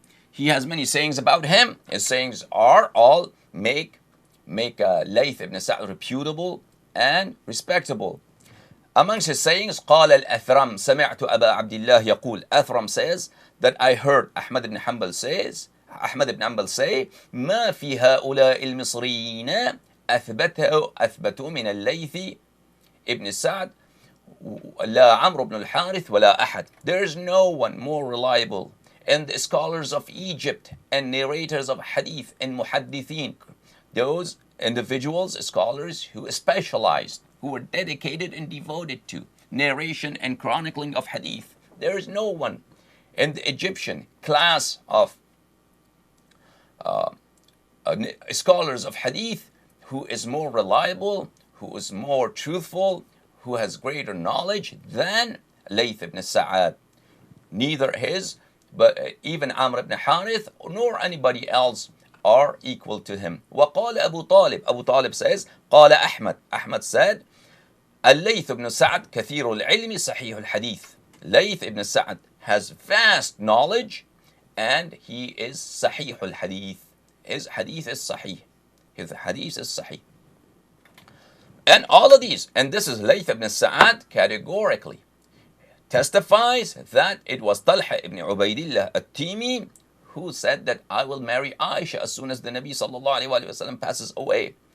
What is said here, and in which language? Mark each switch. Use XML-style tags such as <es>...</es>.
<en>He has many sayings about him. His sayings are all make Layth ibn Sa'd reputable and respectable. Amongst his sayings,</en> <ar>قال الأثرم سمعت أبا عبد الله يقول.</ar> <en>Athram says that I heard Ahmad ibn Hanbal say,</en> <ar>ما في هؤلاء المصريين أثبتوا من الليث ibn Sa'd لا عمرو بن الحارث ولا أحد.</ar> <en>There is no one more reliable. And the scholars of Egypt and narrators of hadith and muhaddithin, those individuals, scholars who specialized, who were dedicated and devoted to narration and chronicling of hadith, there is no one in the Egyptian class of scholars of hadith who is more reliable, who is more truthful, who has greater knowledge than Layth ibn Sa'ad. Neither his, but even Amr ibn Harith, nor anybody else are equal to him.</en> <ar>وقال أبو طالب.</ar> <en>Abu Talib says,</en> <ar>قال أحمد.</ar> <en>Ahmad said,</en> <ar>الليث ibn Sa'ad كثير العلم صحيح الحديث.</ar> <en>Layth ibn Sa'ad has vast knowledge and he is</en> <ar>صحيح الحديث.</ar> <en>His hadith is sahih. His hadith is sahih. And all of these, and this is Layth ibn Sa'ad categorically testifies that it was Talha ibn Ubaidillah at-Timi who said that I will marry Aisha as soon as the Nabi sallallahu alaihi wasallam passes away.</en>